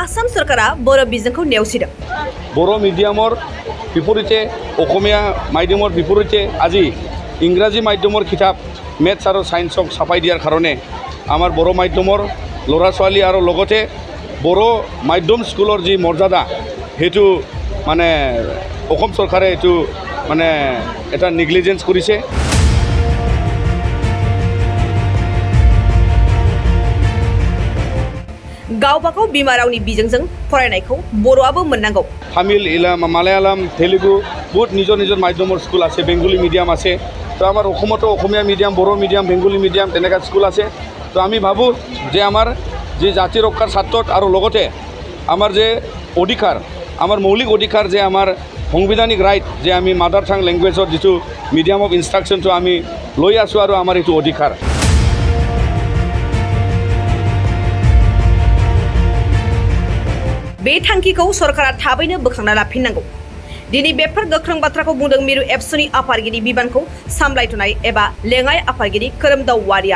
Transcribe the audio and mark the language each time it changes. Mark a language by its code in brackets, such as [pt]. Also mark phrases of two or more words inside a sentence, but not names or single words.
[brx] आसाम सरकारा बर' बिजोंखौ नेवसिदों। [as] बर' मिडियाমৰ বিপৰীতে অসমীয়া মাধ্যমৰ বিপৰীতে আজি ইংৰাজী মাধ্যমৰ কিতাপ মেথছ আৰু সায়েন্সক ছাপাই দিয়াৰ কাৰণে আমাৰ বৰ' মাধ্যমৰ ল'ৰা ছোৱালী আৰু লগতে বৰ' মাধ্যম স্কুলৰ যি মৰ্যাদা সেইটো মানে অসম চৰকাৰে এইটো মানে এটা নেগলিজেন্স কৰিছে। [brx] गावबागाव बिमा रावनि बिजोंजों फरायनायखौ बर'आबो मोननांगौ। [as] তামিল মালায়ালাম তেলেগু বহুত নিজৰ নিজৰ মাধ্যমৰ স্কুল আছে, [en] Bengali medium [as] আছে। তো আমাৰ অসমতো অসমীয়া মিডিয়াম, বড়ো মিডিয়াম, [en] Bengali medium [as] তেনেকুৱা স্কুল আছে। তো আমি ভাবোঁ যে আমাৰ যি জাতি ৰক্ষাৰ স্বাৰ্থত আৰু লগতে আমাৰ যে অধিকাৰ, আমাৰ মৌলিক অধিকাৰ যে আমাৰ সাংবিধানিক ৰাইট যে আমি [en] mother tongue language [as] যিটো [en] medium of instruction [as] আমি লৈ আছোঁ আৰু আমাৰ এইটো অধিকাৰ। [brx] बे थांखिखौ सरकारा थाबैनो बोखांना लाफिननांगौ। दिनै बेफोर गोख्रों बाथ्राखौ बुंदों मिरु एबसुनि आफादगिरि बिबानखौ सामलायथ'नाय एबा लेङाइ आफादगिरि खोरोमदाव वारिया।